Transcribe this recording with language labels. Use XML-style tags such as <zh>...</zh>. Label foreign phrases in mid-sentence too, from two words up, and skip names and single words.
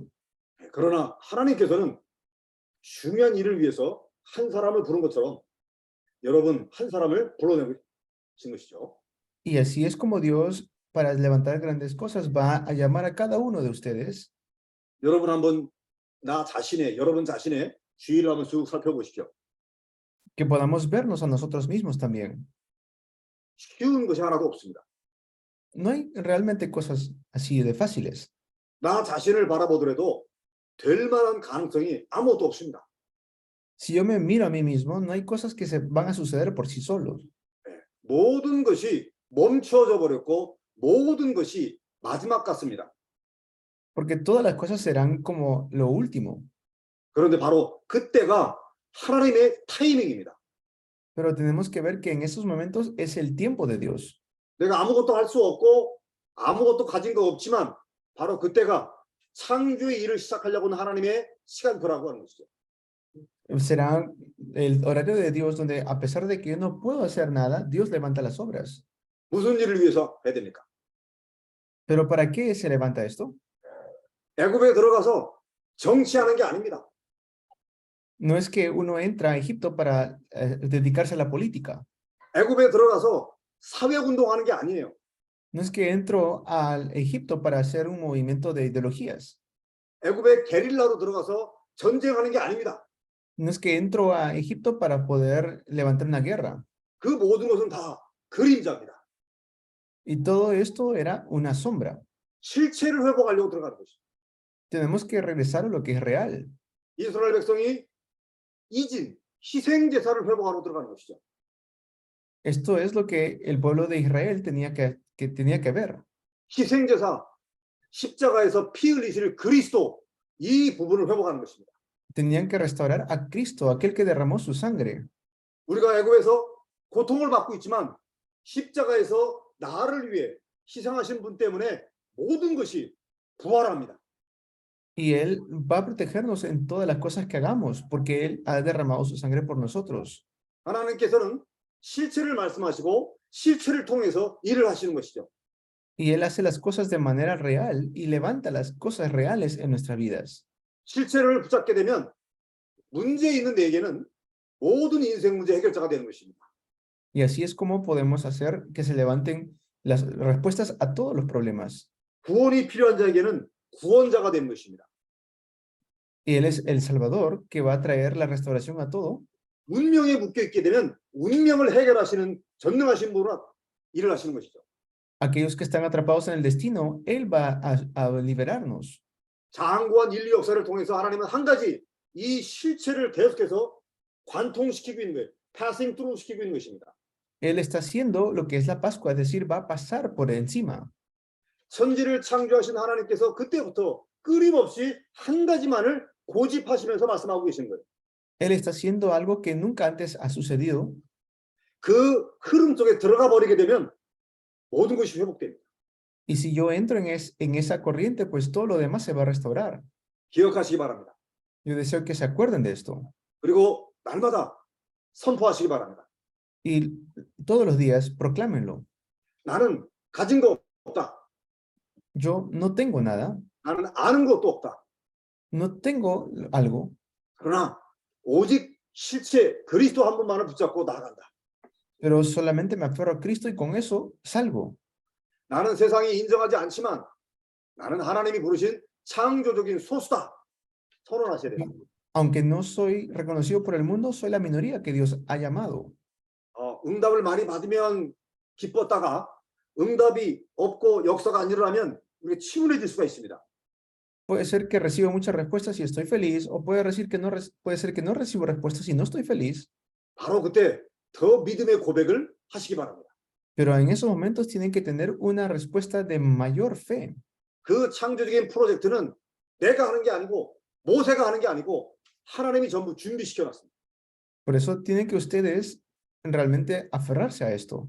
<ko>그러나 하나님께서는 중요한 일을 위해서 한 사람을 부른 것처럼 여러분 한 사람을 불러내신 것이죠.</ko> <es>y así es como Dios, para levantar grandes cosas, va a llamar a cada uno de ustedes.</es> <ko>여러분 한번 여러분 자신의 주의를 한번 쭉 살펴보십시오.</ko> <es>Que podamos vernos a nosotros mismos también.</es> <ko>쉬운 것이 하나도 없습니다.</ko> <es>No hay realmente cosas así de fáciles.</es> <ko>나 자신을 바라보더라도 될 만한 가능성이 아무것도 없습니다.</ko> <es>Si yo me miro a mí mismo, no hay cosas que se van a suceder por sí solos.</es> <ko>모든 것이 멈춰져 버렸고 모든 것이 마지막 같습니다.</ko> <es>Porque todas las cosas serán como lo último.</es> <ko>그런데 바로 그때가 하나님의 타이밍입니다.</ko> <es>Pero tenemos que ver que en esos momentos es el tiempo de Dios.</es> <ko>내가 아무것도 할 수 없고 아무것도 가진 거 없지만 바로 그때가 창조의 일을 시작하려고 하는 하나님의 시간표라고 하는 것이죠.</ko> <es>Será el horario de Dios donde, a pesar de que yo no puedo hacer nada, Dios levanta las obras.</es> <ko>무슨 일을 위해서 해야 됩니까?</ko> <es>¿Pero para qué se levanta esto?</es> <ko>애굽에 들어가서 정치하는 게 아닙니다.</ko> <es>No es que uno entra a Egipto para dedicarse a la política.</es> <ko>애굽에 들어가서 사회운동하는 게 아니에요.</ko> <es>No es que entro al Egipto para hacer un movimiento de ideologías.</es> <ko>애굽에 게릴라로 들어가서 전쟁하는 게 아닙니다.</ko> <es>No es que entro a Egipto para poder levantar una guerra.</es> <ko>그 모든 것은 다 그림자입니다.</ko> <es>Y todo esto era una sombra.</es> <ko>실체를 회복하려고 들어가는 것이죠.</ko> <es>Tenemos que regresar a lo que es real.</es> <ko>이스라엘 백성이 이진, 희생 제사를 회복하러 들어가는 것이죠.</ko> <es>Esto es lo que el pueblo de Israel tenía que ver.</es> <ko>희생 제사, 십자가에서 피 흘리실 그리스도 이 부분을 회복하는 것입니다.</ko> <es>Tenían que restaurar a Cristo, aquel que derramó su sangre.</es> <ko>우리가 애굽에서 고통을 받고 있지만 십자가에서 나를 위해 희생하신 분 때문에 모든 것이 부활합니다.</ko> <es>Y Él va a protegernos en todas las cosas que hagamos, porque Él ha derramado su sangre por nosotros.</es> <ko>하나님께서는 실체를 말씀하시고 실체를 통해서 일을 하시는 것이죠.</ko> <es>Y Él hace las cosas de manera real y levanta las cosas reales en nuestras vidas.</es> <ko>실체를 붙잡게 되면 문제 있는 내게는 모든 인생 문제 해결자가 되는 것입니다.</ko> <es>Y así es como podemos hacer que se levanten las respuestas a todos los problemas.</es> <ko>구원이 필요한 자에게는 구원자가 되는 것입니다.</ko> <es>Y Él es el Salvador que va a traer la restauración a todo.</es> <ko>운명에 묶여 있게 되면 운명을 해결하시는 전능하신 분으로 일을 하시는 것이죠.</ko> <es>Aquellos que están atrapados en el destino, Él va a liberarnos.</es> <ko>장구한 인류 역사를 통해서 하나님은 한 가지 이 실체를 계속해서 관통시키고 있는 거예요.</ko> <en>passing through</en> <ko>시키고 있는 것입니다.</ko> <es>Él está haciendo lo que es la Pascua, es decir, va a pasar por encima.</es> <ko>천지를 창조하신 하나님께서 그때부터 끊임없이 한 가지만을 고집하시면서 말씀하고 계신 거예요.</ko> <es>Él está haciendo algo que nunca antes ha sucedido.</es> <ko>그 흐름 속에 들어가 버리게 되면 모든 것이 회복됩니다.</ko> <es>Y si yo entro en esa corriente, pues todo lo demás se va a restaurar.</es> <ko>기억하시기 바랍니다.</ko> <es>Yo deseo que se acuerden de esto.</es> <ko>그리고 날마다 선포하시기 바랍니다.</ko> <es>Y todos los días proclámenlo.</es> <ko>나는 가진 거 없다.</ko> <es>Yo no tengo nada,</es> <ko>나는 아는 것도 없다.</ko> <es>no tengo algo,</es> <ko>그러나 오직 실체 그리스도 한 분만을 붙잡고 나아간다.</ko> <es>pero solamente me aferro a Cristo y con eso salgo.</es> <ko>나는 세상이 인정하지 않지만 나는 하나님이 부르신 창조적인 소수다. 선언하셔야 돼요.</ko> <es>Aunque no soy reconocido por el mundo, soy la minoría que Dios ha llamado.</es> <ko>응답을 많이 받으면 기뻤다가 응답이 없고 역사가 안 일어나면 우리가 침울해질 수가 있습니다.</ko> <es>Puede ser que reciba muchas respuestas y estoy feliz, o puede decir que no, puede ser que no recibo respuestas y no estoy feliz.</es> <ko>바로 그때 더 믿음의 고백을 하시기 바랍니다.</ko> <es>Pero en esos momentos tienen que tener una respuesta de mayor fe.</es> <ko>그 창조적인 프로젝트는 내가 하는 게 아니고 모세가 하는 게 아니고 하나님이 전부 준비시켜 놨습니다.</ko> <es>Por eso tienen que ustedes realmente aferrarse a esto.</es>